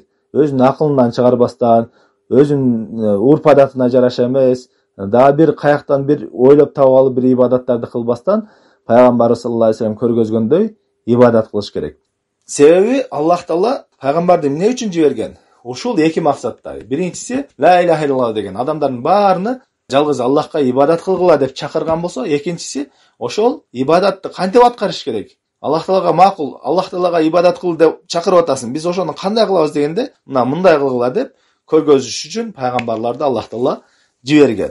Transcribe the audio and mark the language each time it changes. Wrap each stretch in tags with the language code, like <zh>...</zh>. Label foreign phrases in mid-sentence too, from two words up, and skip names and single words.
<ky>Өзүнүн акылынан чыгарбастан, өзүнүн урп адатына жараша эмес, дагы бир каяктан бир ойлоп таап алып бир ибадаттарды кылбастан пайгамбарыбыз</ky> <ar>صلى الله عليه وسلم</ar> <ky>көргөзгөндөй ибадат кылыш керек. Себеби Аллах Таала пайгамбарды эмне үчүн жиберген? Ушул эки максатта. Биринчиси</ky> <ar>لا إله إلا الله</ar> <ky>деген адамдардын баарыны жалгыз Аллахка ибадат кылгыла деп чакырган болсо, экинчиси ошол ибадатты кантип аткарыш керек? Аллах Таалага макул, Аллах Таалага ибадат кыл деп чакырып атасың. Биз ошону кандай кылабыз дегенде, мындай кылгыла деп көргөзүш үчүн пайгамбарларды Аллах Таала жиберген.</ky>